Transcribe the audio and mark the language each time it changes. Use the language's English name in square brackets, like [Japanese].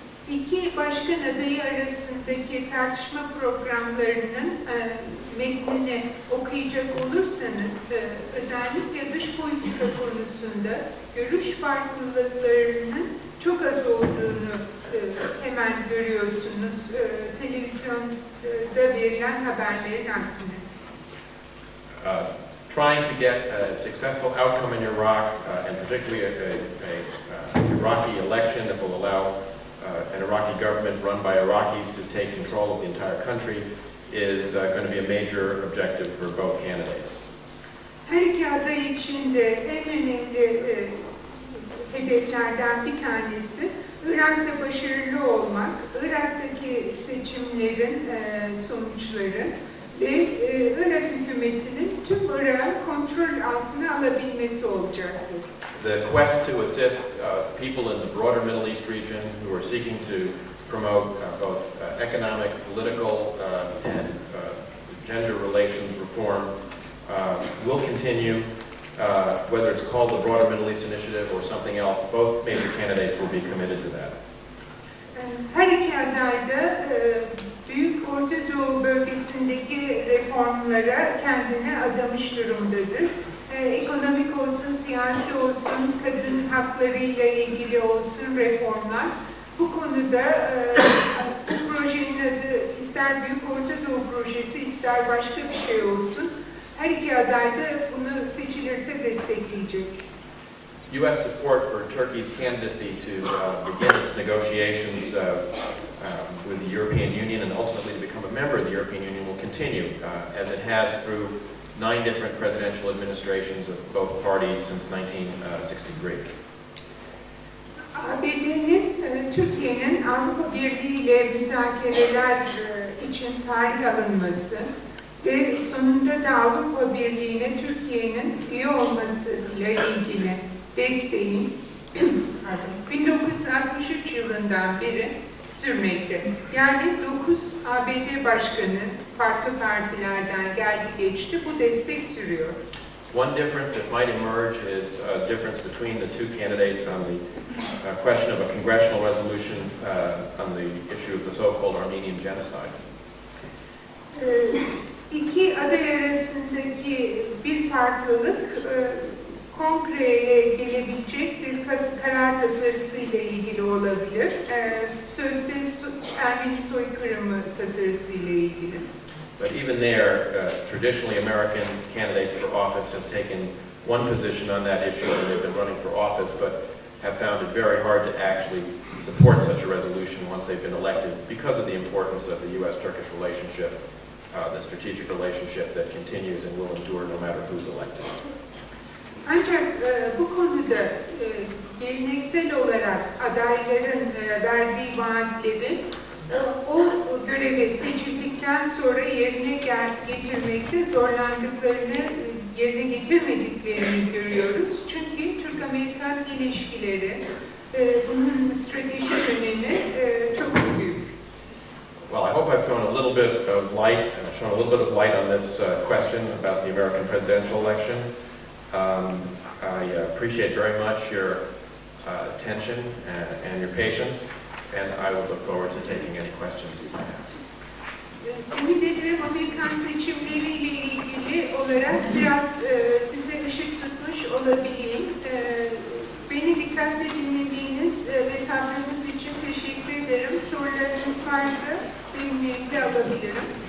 [Turkish] İki başkan adayı arasındaki tartışma programlarının metnini okuyacak olursanız özellikle dış politika konusunda görüş farklılıklarının çok az olduğunu hemen görüyorsunuz televizyonda verilen haberlerin aksine. [English] Trying to get a successful outcome in Iraq, and particularly an Iraqi election that will allow an Iraqi government run by Iraqis to take control of the entire country, is going to be a major objective for both candidates. [Turkish] Her iki aday için de en önemli hedeflerden bir tanesi Irak'ta başarılı olmak, Irak'taki seçimlerin sonuçları ve Irak hükümetinin tüm Irak'ı kontrol altına alabilmesi olacaktır. [English] The quest to assist people in the broader Middle East region who are seeking to promote both economic, political, and gender relations reform will continue. Whether it's called the Broader Middle East Initiative or something else, both major candidates will be committed to that. [Turkish] Her iki aday da Büyük Orta Doğu bölgesindeki reformlara kendini adamış durumdadır. Ekonomik olsun, siyasi olsun, kadın haklarıyla ilgili olsun reformlar. Bu konuda bu projenin adı ister Büyük Orta Doğu Projesi, ister başka bir şey olsun. Her iki aday da bunu seçilirse destekleyecek. [English] U.S. support for Turkey's candidacy to begin its negotiations with the European Union and ultimately to become a member of the European Union will continue, as it has through 9 different presidential administrations of both parties since 1963. [Turkish] ABD'nin, Türkiye'nin Avrupa Birliği ile müzakereler için tarih alınması ve sonunda da Avrupa Birliği'ne Türkiye'nin üye olmasıyla ilgili desteğin 1963 yılından beri sürmekte. Yani 9 ABD başkanı farklı partilerden geldi geçti, bu destek sürüyor. [English] One difference that might emerge is a difference between the two candidates on the question of a congressional resolution on the issue of the so-called Armenian genocide. [Turkish] İki aday arasındaki bir farklılık kongreye gelebilecek bir karar tasarısı ile ilgili olabilir. Sözde Ermeni soykırımı tasarısı ile ilgili. [English] But even there, traditionally American candidates for office have taken one position on that issue when they've been running for office, but have found it very hard to actually support such a resolution once they've been elected because of the importance of the U.S.-Turkish relationship, the strategic relationship that continues and will endure no matter who's elected. [Turkish] Ancak bu konuda geleneksel olarak adayların verdiği vaatleri o göreve seçildikten sonra yerine getirmekte zorlandıklarını, yerine getirmediklerini görüyoruz. Çünkü Türk-Amerikan ilişkileri, bunun stratejik önemi çok büyük. [English] Well, I hope I've shown a little bit of light on this question about the American presidential election. I appreciate very much your attention and your patience, and I will look forward to taking any questions you might have. [Turkish] Ümit ederim Amerikan seçimleriyle ilgili olarak biraz size ışık tutmuş olabileyim. Beni dikkatle dinlediğiniz ve sabrınız için teşekkür ederim. Sorularınız varsa benimle alabilirim.